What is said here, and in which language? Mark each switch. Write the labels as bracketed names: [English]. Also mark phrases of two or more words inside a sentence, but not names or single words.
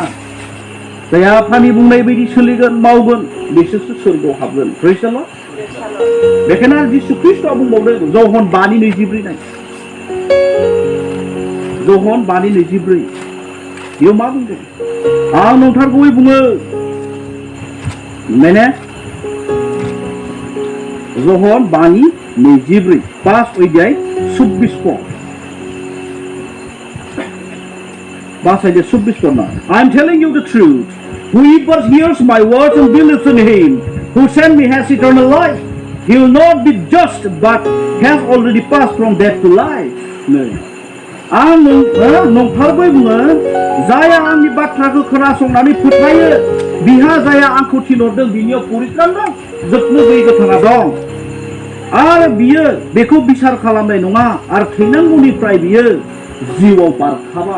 [Bodo] जायहा आफानि बुंनाय बायदि सोलिगोन मावगोन बिसोरसो सोरगोआव हाबगोन [English] praise the Lord [Bodo] बेखायनो जिसु ख्रिस्टआ बुंबावदों जहन 5:24 नाय जहन 5:24 बेयाव मा बुंदों आं नंथारगौयै बुङो माने जहन 5:24 5 अध्याय 26 पद bahasa 26 pernah. [English] I am telling you the truth. Whoever hears my words and believes in him who sent me has eternal life. He will not be judged, but has already passed from death to life. [Bodo] आं नंथारगौयै बुङो जाया आंनि बाथ्राखौ खोनासंनानै फोथायो बिहा जाया आंखौ थिनहरदों बिनियाव परित्राण दं जोबनो गैयै गोथाङा दं आरो बियो बेखौ बिसार खालामनाय नङा आरो थैनांगौनिफ्राय बियो जिउआव बारखाबाय